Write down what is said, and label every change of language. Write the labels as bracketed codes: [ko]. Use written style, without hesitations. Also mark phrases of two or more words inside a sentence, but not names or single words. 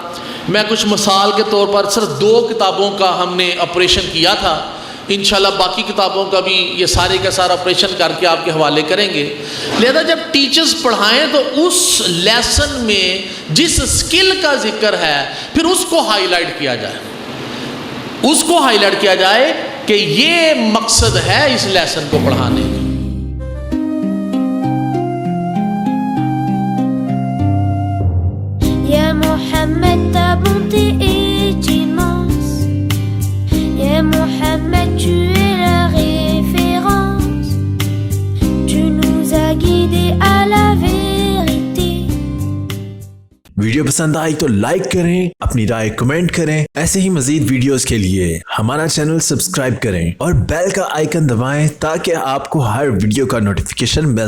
[ur] میں کچھ مثال کے طور پر صرف 2 کتابوں کا ہم نے آپریشن کیا تھا، انشاءاللہ باقی کتابوں کا بھی یہ سارے کا سارا آپریشن کر کے آپ کے حوالے کریں گے۔ لہذا جب ٹیچرز پڑھائیں تو اس لیسن میں جس سکل کا ذکر ہے پھر اس کو ہائی لائٹ کیا جائے، اس کو ہائی لائٹ کیا جائے کہ یہ مقصد ہے اس لیسن کو پڑھانے کا۔ [fr] Mohammed, ta bonté est immense. Ya Mohammed, tu es la référence. Tu nous as guidés à la vérité. [ur] ویڈیو پسند آئی تو لائک کریں، اپنی رائے کمنٹ کریں۔ ایسے ہی مزید ویڈیوز کے لیے ہمارا چینل سبسکرائب کریں اور بیل کا آئیکن دبائیں تاکہ آپ کو ہر ویڈیو کا نوٹیفیکیشن ملتا